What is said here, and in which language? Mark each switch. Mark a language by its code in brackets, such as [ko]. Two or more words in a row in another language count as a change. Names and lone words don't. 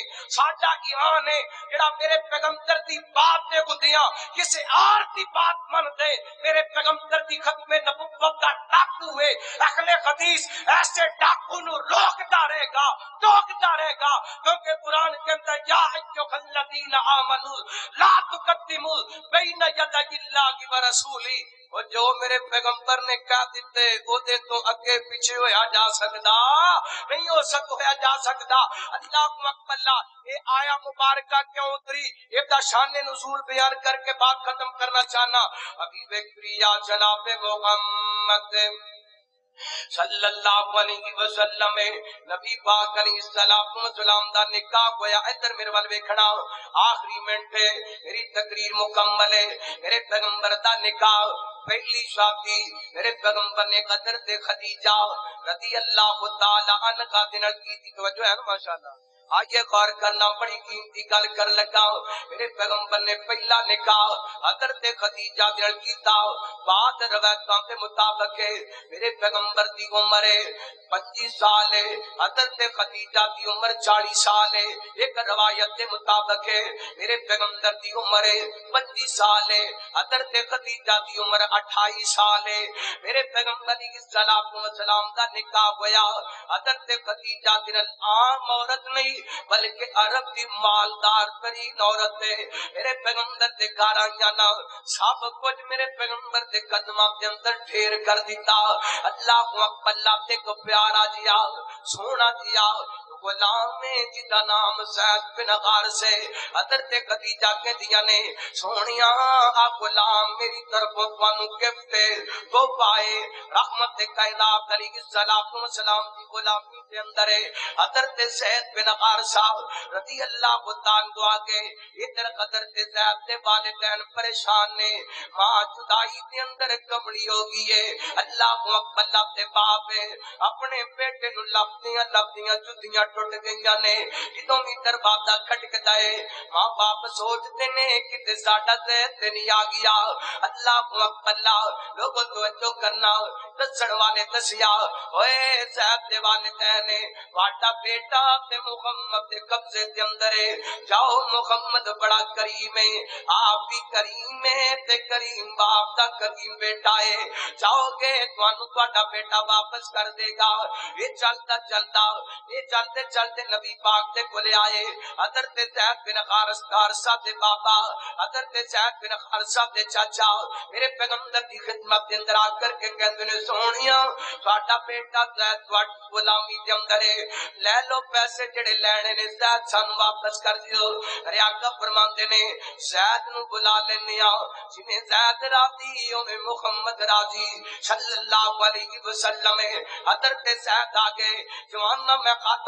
[pa] ساڈا ایمان ہے جڑا میرے پیغمبر دی بات دے گدیاں کسے اور دی بات من دے میرے پیغمبر دی ختم نبوت دا ڈاکو ہے. اہل حدیث ایسے ڈاکو نو روکتا رہے گا ٹوکتا رہے گا کیونکہ قرآن کے اندر [ar] یا ایھا الذین آمنوا لا تقدموا بین یدی اللہ ورسولہ. [pa] اور جو میرے پیغمبر نے کہہ دیتے وہ دے تو اگے پیچھے ہویا جا سکتا نہیں ہو ہویا جا سکتا. [ar] اللہ اکبر. [pa] یہ آیا مبارکہ کیوں اتری یہ دا شان نزول بیان کر کے بات ختم کرنا چاہنا. حبیب کریا جناب محمد [ar] صلی اللہ علیہ وسلم [pa] نبی پاک [ar] علیہ السلام [pa] دا نکاح ہویا. ادھر میرے وال ویکھنا آخری منٹ ہے میری تقریر مکمل ہے. میرے پیغمبر دا نکاح پہلی شادی میرے پیغمبر نے حضرت خدیجہ [ar] رضی اللہ تعالی عنہا [pa] دے نال کیتی. توجہ ہے نا ماشاءاللہ. آئیے غور کرنا بڑی قیمتی گل کر لگا. میرے پیغمبر نے پہلا نکاح حضرت خدیجہ دے نال کیتا. بعد روایتاں دے مطابق میرے پیغمبر دی عمر 25 سال ہے حضرت خدیجہ دی عمر 40 سال ہے. ایک روایت کے مطابق میرے پیغمبر دی عمر 25 سال ہے حضرت خدیجہ دی عمر 28 سال ہے. میرے پیغمبر [ar] علیہ السلام [pa] دا نکاح ہویا حضرت خدیجہ دی عام عورت نہیں بلکہ عرب دی مالدار ترین عورت ہے. میرے پیغمبر دے گھر آئیاں نا سب کچھ میرے پیغمبر دے قدماں دے اندر ڈھیر کر دیتا. [ar] اللہ اکبر. [pa] اللہ تے کو پیارا جیا سونا جیا غلام جدا نام زید بن حارث سے حضرت خدیجہ کے دیا نے سونیا آ غلام میری طرف تانوں گفٹ تو پائے رحمت کائنات [ar] علیہ السلام [pa] کی غلامی کے اندر ہے. حضرت زید بن حارث صاحب [ar] رضی اللہ تعالی عنہ [pa] آگے ادھر حضرت زید کے والدین پریشان نے ماں جدائی کے اندر کمڑی ہو گئی ہے. [ar] اللہ اکبر. [pa] اللہ تے باپ اپنے بیٹے نو لبدیاں جدیاں ٹوٹ گئیاں نے. جدوں بھی دروازہ کھٹکدا ہے ماں باپ سوچتے نے کہ ساڈا تے نہیں آ گیا. [ar] اللہ اکبر. [pa] لوگوں توجہ کرنا دسن والے دسیا اوئے زید دے والدین واڈا بیٹا تے محمد دے قبضے دے اندر ہے. جاؤ محمد بڑا کریم ہے آپ بھی کریم ہے تے کریم باپ دا کریم بیٹا ہے. جاؤ گے تانوں تہاڈا بیٹا واپس کر دے گا. یہ چلتا چلتے چلتے نبی پاک دے کولے آئے حضرت زید بن حارثہ دے بابا حضرت زید بن حارثہ دے چاچا میرے پیغمبر دی خدمت دے اندر آ کر کے کہندے نے سونیا تہاڈا بیٹا زید تہاڈی غلامی دے اندر ہے لے لو پیسے جڑے لینے نے زید سانو واپس کر دیو میرے آقا فرماندے نے زید نو بلا لینے آ جویں زید راضی اوویں محمد راضی [ar] صلی اللہ علیہ وسلم [pa] حضرت زید آگے جوانا میں خاطب